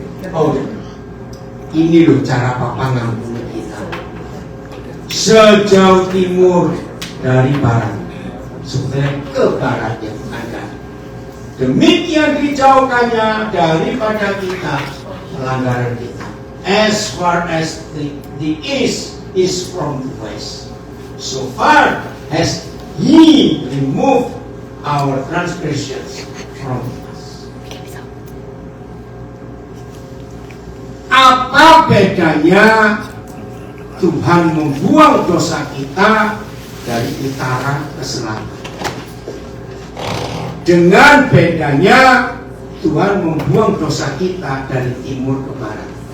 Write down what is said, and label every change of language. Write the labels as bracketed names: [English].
[Indonesian] Oh, ini loh cara Papa ngampuni kita. Sejauh timur dari barat, sebenarnya ke barat yang ada. Demikian dijauhkannya daripada kita pelanggaran kita. [English] As far as the east is from the west, so far as He removed our transgressions from us. [Indonesian] Apa bedanya Tuhan membuang dosa kita dari utara ke selatan, dengan bedanya Tuhan membuang dosa kita dari timur ke barat?